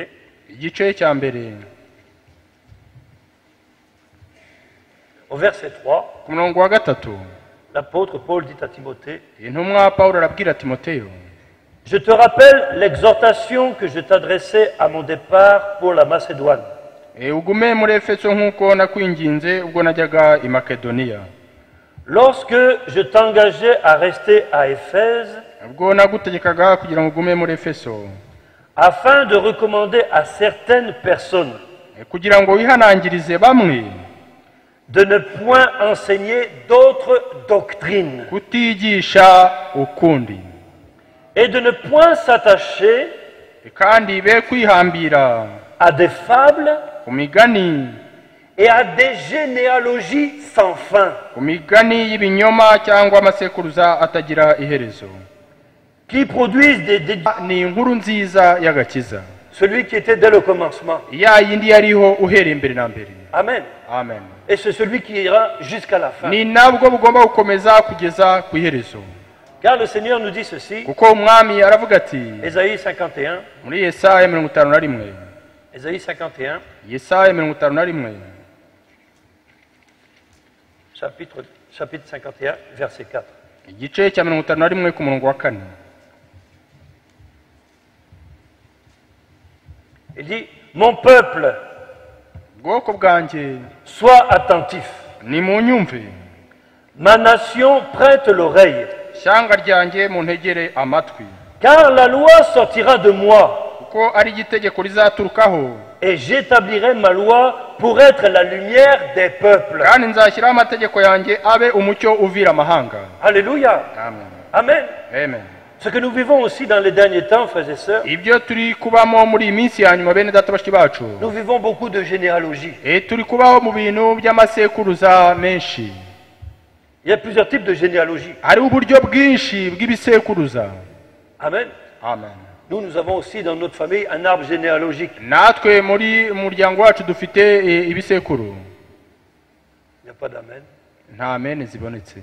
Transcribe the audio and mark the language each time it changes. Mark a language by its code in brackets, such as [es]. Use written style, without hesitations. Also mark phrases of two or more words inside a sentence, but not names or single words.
[rw] igice cya mbere [fr] au verset 3, [rw] ku murongo wa gatatu, [fr] l'apôtre Paul dit à Timothée, [rw] intumwa Pawulo arabwira Timoteyo, [fr] je te rappelle l'exhortation que je t'adressais à mon départ pour la Macédoine. [rw] ugume muri Efeso nk'uko nakwinginze ubwo najyaga i Makedoniya, [fr] Lorsque je t'engageais à rester à Éphèse, [rw] ubwo nagutegekaga kugira ngo ugume muri Efeso, [fr] afin de recommander à certaines personnes [rw] kugira ngo wihanangirize bamwe [fr] de ne point enseigner d'autres doctrines [rw] kutigisha ukundi, [fr] et de ne point s'attacher [rw] kandi be kwihambira [fr] à des fables [rw] ku migani, [fr] et à des généalogies sans fin, [rw] ku migani y'ibinyoma cyangwa amasekuruza atagira iherezo. [fr] qui produisent des [rw] Ni inkuru nziza y'agakiza, [fr] celui qui était dès le commencement. [rw] ya yindi yariho uhereye mbere na mbere. Amen. Amen. [fr] Et c'est celui qui ira jusqu'à la fin. [rw] Ni nabwo bugomba gukomeza kugeza ku iherezo, [fr] Car le Seigneur nous dit ceci, [rw] kuko umwami aravuga ati [fr] Ésaïe 51, [rw] muri Yesaya 51, [fr] Ésaïe 51, [rw] Yesaya 51, [fr] chapitre 51, verset 4. [rw] igice cya 51 ku murongo wa 4, [fr] Il dit, mon peuple, [rw] bwoko bwanjye [fr] sois attentif. [rw] nimunyumve, [fr] Ma nation prête l'oreille, [rw] shyanga ryanjye muntegere amatwi, [fr] car la loi sortira de moi, [rw] kuko ari igitegeko rizaturukaho, [fr] et j'établirai ma loi pour être la lumière des peuples. [rw] kandi nzashyiraho amategeko yanjye abe umucyo uvira amahanga. Alléluia. Amen. Amen. Amen. [fr] Ce que nous vivons aussi dans les derniers temps, frères et sœurs, [rw] Ibyo turi kubamo muri iyi minsi ya nyuma, bene data bashiki bacu, [fr] nous vivons beaucoup de généalogie. [rw] turi kubaho mu bintu by'amasekuruza menshi. [fr] Il y a plusieurs types de généalogie. [rw] Hariho uburyo bwinshi bw'ibisekuruza. Amen. Amen. [fr] Nous avons aussi dans notre famille un arbre généalogique. [rw] Natwe muri muryango wacu dufite ibisekuru. [fr] Il n'y a pas d'amen. [rw] Nta amen zibonetse.